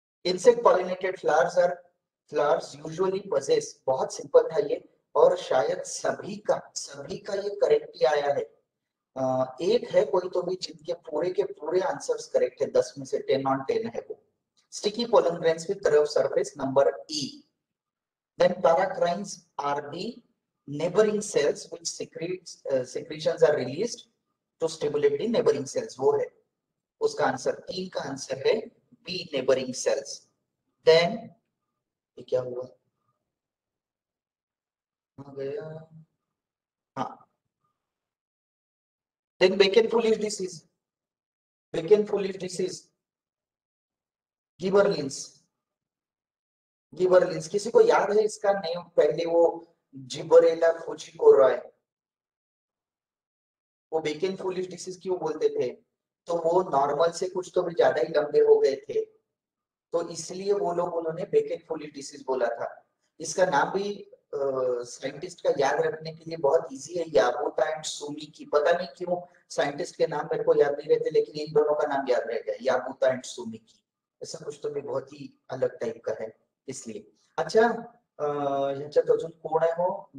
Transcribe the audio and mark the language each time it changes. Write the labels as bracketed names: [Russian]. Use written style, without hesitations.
[English] insect pollinated flowers usually possess, [Hindi] बहुत simple था ये, और शायद सभी का ये करेक्ट ही आया है। एक है कोई तो भी जिनके पूरे के पूरे आंसर्स करेक्ट है, 10 में से 10 on 10 है वो। [English] Sticky pollen grains with curve surface, number E. Then paracrines are the neighboring cells which secretions are released to stimulate the neighboring cells, [Hindi] वो है उसका आंसर। 3 का आंसर है बी, नेबरिंग सेल्स। देन ये क्या हुआ, आ गया, हाँ। Then bacon foolish disease, bacon foolish disease, गिबरलिंस, गिबरलिंस, किसी को याद है इसका नेम? पहले वो जिबरेला फुजिकोराय, वो बेकन फुलिश डिसीज क्यों बोलते थे? तो वो नॉर्मल से कुछ तो भी ज्यादा ही लंबे हो गए थे, तो इसलिए वो लोग, उन्होंने बेकेट फुलिश डिसीज बोला था। इसका नाम भी साइंटिस्ट का याद रखने के लिए बहुत इजी है, याबूता एंड सुमी की। पता नहीं क्यों साइंटिस्ट के नाम मेरे को याद नहीं रहते, लेकिन इन दोनों का नाम याद रह गया, याबूता एंड सुमी की। ऐसा कुछ तो भी बहुत ही अलग टाइप का है इसलिए। [Marathi] अच्छा, ह्याच्यात अजून कोण आहे हो?